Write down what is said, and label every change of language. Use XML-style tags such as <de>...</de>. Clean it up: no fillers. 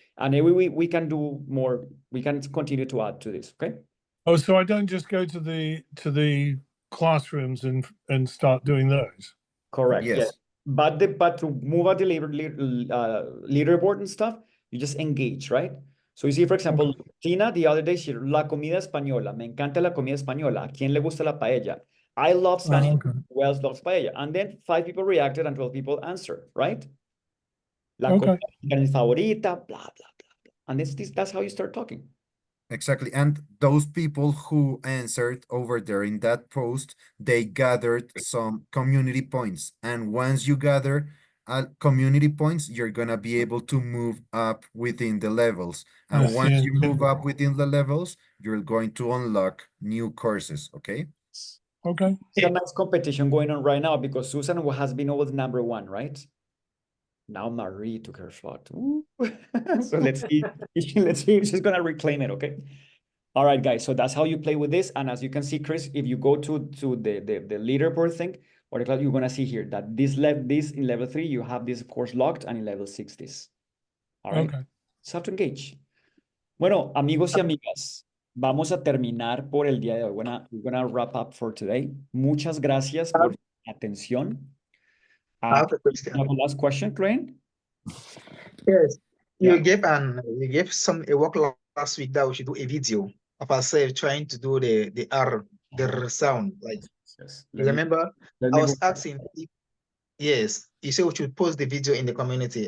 <en>And then we can do more. We can continue to add to this, okay? Oh, so I don't just go to the classrooms and start doing those. Correct. Yes. But to move out the leaderboard and stuff, you just engage, right? So you see, for example, Tina, the other day, she</en> <es>la comida española. Me encanta la comida española. ¿A quién le gusta la paella?</es> <en>I love Spanish. Who else loves paella? And then 5 people reacted and 12 people answered, right?</en> <es>La comida favorita,</es> <en>blah, blah, blah, blah. And that's how you start talking. Exactly. And those people who answered over there in that post, they gathered some community points. And once you gather community points, you're going to be able to move up within the levels. And once you move up within the levels, you're going to unlock new courses, okay? Okay. It's a nice competition going on right now because Susan has been always number one, right? Now Marie took her spot. So let's see. Let's see if she's gonna reclaim it. Okay. All right, guys. So that's how you play with this. And as you can see, Chris, if you go to the leaderboard thing, or the class, you're gonna see here that this in level 3, you have this of course locked, and in level 6 this. All right. Okay. So to engage.</en> <es>Bueno, amigos y amigas, vamos a terminar por el día de hoy.</es> <en>We're gonna wrap up for today.</en> <es>Muchas gracias por su atención.</es> <en>I have a question. Have a last question, Crane? Yes, Yeah. you gave a work last week that we should do a video of ourselves trying to do the R, the sound. Like, Yes. remember, Let I me was go- asking if, yes, you said we should post the video in the community.</en>